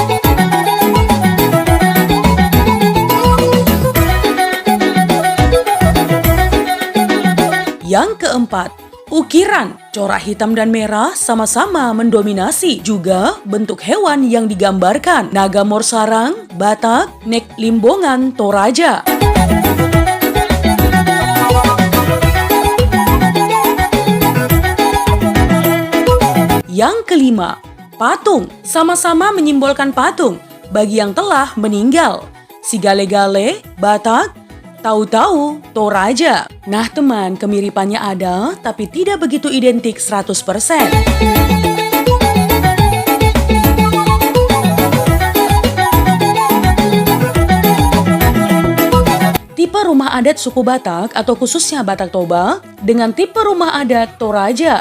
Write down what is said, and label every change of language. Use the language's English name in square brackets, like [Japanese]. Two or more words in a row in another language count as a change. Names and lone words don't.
[Indonesian] Yang keempat, ukiran. Corak hitam dan merah sama-sama mendominasi. Juga bentuk hewan yang digambarkan. Naga morsarang, Batak, nek limbongan, Toraja. Yang kelima, patung. Sama-sama menyimbolkan patung bagi yang telah meninggal. Si gale-gale, Batak, Tahu-tahu Toraja. Nah teman, kemiripannya ada, tapi tidak begitu identik 100%. Tipe rumah adat suku Batak atau khususnya Batak Toba dengan tipe rumah adat Toraja.